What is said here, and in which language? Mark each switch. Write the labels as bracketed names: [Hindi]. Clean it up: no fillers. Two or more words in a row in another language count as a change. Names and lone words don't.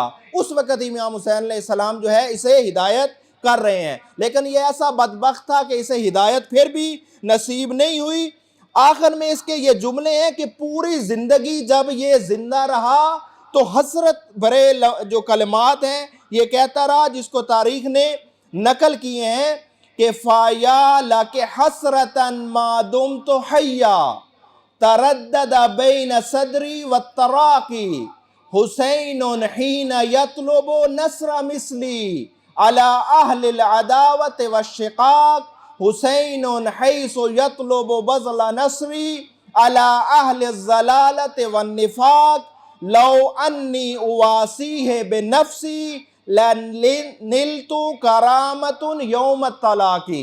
[Urdu] اس وقت امام حسین علیہ السلام جو ہے اسے ہدایت کر رہے ہیں، لیکن یہ ایسا بدبخت تھا کہ اسے ہدایت پھر بھی نصیب نہیں ہوئی۔ آخر میں اس کے یہ جملے ہیں کہ پوری زندگی جب یہ زندہ رہا تو حسرت بھرے جو کلمات ہیں یہ کہتا رہا، جس کو تاریخ نے نقل کیے ہیں [Arabic] کہ فایا لک حسرتن ما دمت حیا تردد بین صدری والتراقی حسین حین یطلب نصر مثلی علی اہل العداوت والشقاق حسین حیث یطلب بذل نصری علی اہل الضلالت والنفاق لو انی اواسیہ بنفسی لنلت کرامت یوم الطلاقی۔